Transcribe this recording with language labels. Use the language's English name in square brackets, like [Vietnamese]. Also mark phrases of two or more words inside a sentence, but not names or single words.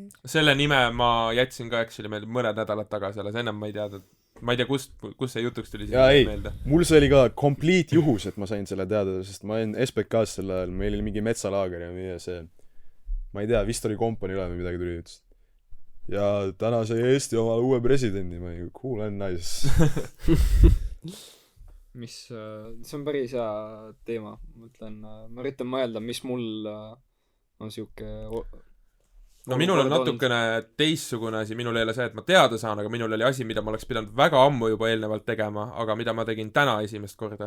[Estonian] Selle nime ma jätsin ka actually meelde mõned nädalad tagasi alles, ennem ma ei teadnud. Ma ei tea, kus see jutuks tuli jaa, ei, meelde. mul see oli ka complete juhus, et ma sain selle teada, sest ma olin SBK-s sel ajal, meil oli mingi metsalaager ja meie see, ma ei tea, vist oli kompanii üle või midagi tuli ütles. Ja täna sai Eesti omale uue presidendi, ma olin [English] cool and nice. [Estonian] See on päris hea teema, mõtlen, ma üritan mõelda, mis mul on siuke no minul on natukene teistsugune asi, minul ei ole see, et ma teada saan, aga minul oli asi, mida ma oleks pidanud väga ammu juba eelnevalt tegema, aga mida ma tegin täna esimest korda.